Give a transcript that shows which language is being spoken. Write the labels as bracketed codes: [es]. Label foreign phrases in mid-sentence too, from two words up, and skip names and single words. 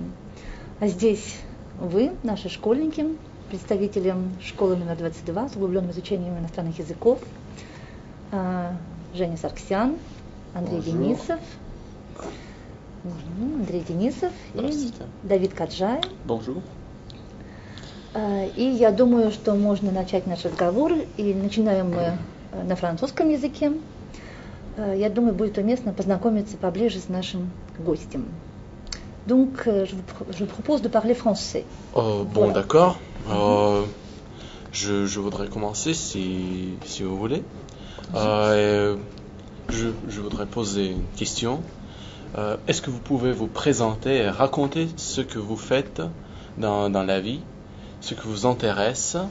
[ru] А здесь вы, наши школьники, представители школы номер 22 с углубленным изучением иностранных языков, Женя Сарксян, Андрей Денисов, и Давид Каджай. [fr] Bonjour. [ru] И я думаю, что можно начать наш разговор, и начинаем мы на французском языке. Я думаю, будет уместно познакомиться поближе с нашим гостем. [fr] Donc, je vous propose de parler français. Bon, voilà. D'accord. Je voudrais commencer si vous voulez. Je voudrais poser une question. Est-ce que vous pouvez vous présenter et raconter ce que vous faites dans la vie, ce qui vous intéresse?